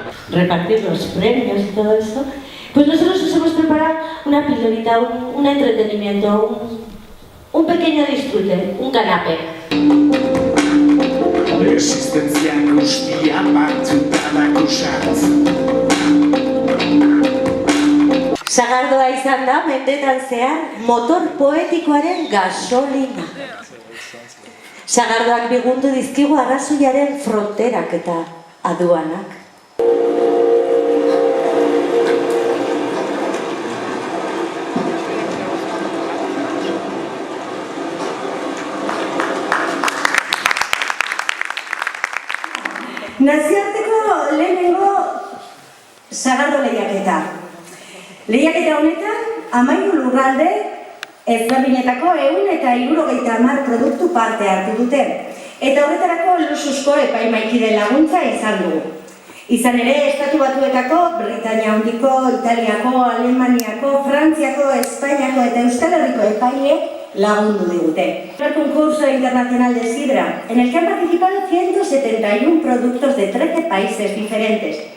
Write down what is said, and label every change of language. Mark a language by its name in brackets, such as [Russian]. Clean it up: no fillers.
[Spanish] repartir los premios y todo eso, pues nosotros os hemos preparado una pildorita, un entretenimiento, un pequeño disfrute, un canapé. [Basque] Resistentzia guztia batzuta dakusat. Sagardoa izan da mendetan zehar motor poetikoaren gasolina. Sagardoak bigundu dizkigu arrazoiaren fronterak eta aduanak. Nazioarteko lehenengo sagardo lehiaketa. Lehiaketa honetan, 13 lurralde ezberdinetako 170 produktu parte hartu dute. Eta horretarako luxuzko epaimaikide laguntza izan dugu. Izan ere, Estatu Batuetako, Britania Handiko, Italiako, Alemaniako, Frantziako, Espainiako eta Euskal Herriko epaileek lagundu digute. [Spanish] El concurso internacional de sidra, en el que han participado 171 productos de 13 países diferentes.